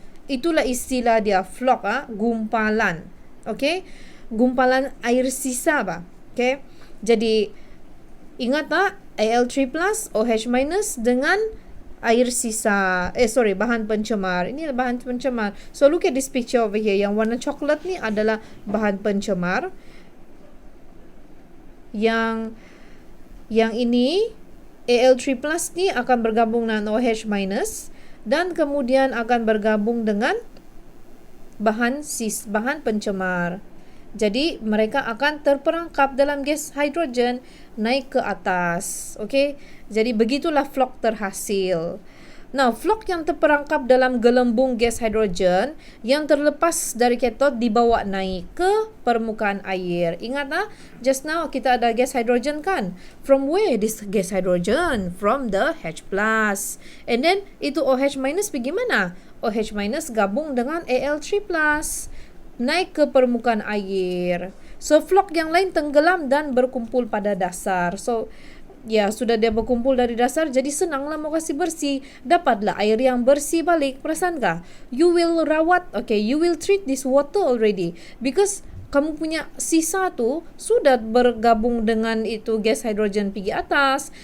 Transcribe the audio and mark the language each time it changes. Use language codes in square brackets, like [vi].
[ms] Itulah istilah dia, floc, gumpalan. Okay? Gumpalan air sisa. Okay? Jadi ingat tak, Al3+ OH- dengan air sisa, bahan pencemar. Ini bahan pencemar. [en] So look at this picture over here. [ms] Yang warna coklat ni adalah bahan pencemar. Yang ini Al3+ ni akan bergabung dengan OH- dan kemudian akan bergabung dengan bahan pencemar. Jadi mereka akan terperangkap dalam gas hidrogen naik ke atas. Okey. Jadi begitulah flok terhasil. Now, flok yang terperangkap dalam gelembung gas hidrogen yang terlepas dari katod dibawa naik ke permukaan air. Ingat tak? [en] Just now [ms] kita ada gas hidrogen kan? [en] From where this gas hydrogen? From the H+. And then [ms] itu OH- pergi mana? OH- gabung dengan Al3+, naik ke permukaan air. So flok yang lain tenggelam dan berkumpul pada dasar. So sudah dia berkumpul dari dasar, jadi senanglah mau kasih bersih. Dapatlah air yang bersih balik. Perasan kah? [en] You will rawat, you will treat this water already. [ms] Because kamu punya sisa tu sudah bergabung dengan itu gas hidrogen pergi atas.